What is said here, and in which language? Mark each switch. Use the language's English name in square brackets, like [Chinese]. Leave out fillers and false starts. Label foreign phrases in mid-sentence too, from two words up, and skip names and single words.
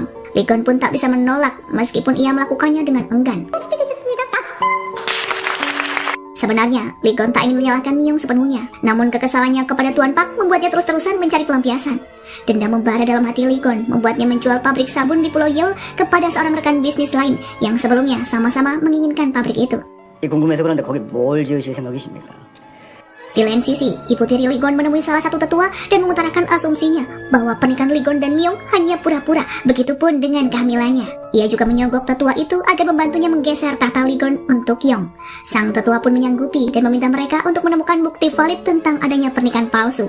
[Indonesian] Lee-gon pun tak bisa menolak meskipun ia melakukannya dengan enggan. Sebenarnya, Ligon tak ingin menyalahkan Myung sepenuhnya. Namun kekesalannya kepada Tuan Park membuatnya terus-terusan mencari pelampiasan. Dendam membara dalam hati Ligon membuatnya menjual pabrik sabun di Pulau Yeol kepada seorang rekan bisnis lain yang sebelumnya sama-sama menginginkan pabrik itu. [Korean] 궁금해서 그런데 거기 뭘 지으실 생각이십니까? [Indonesian] Di lain sisi, ibu tiri Ligon menemui salah satu tetua dan mengutarakan asumsinya bahwa pernikahan Ligon dan Myung hanya pura-pura, begitupun dengan kehamilannya. Ia juga menyogok tetua itu agar membantunya menggeser tahta Ligon untuk Yong. Sang tetua pun menyanggupi dan meminta mereka untuk menemukan bukti valid tentang adanya pernikahan palsu.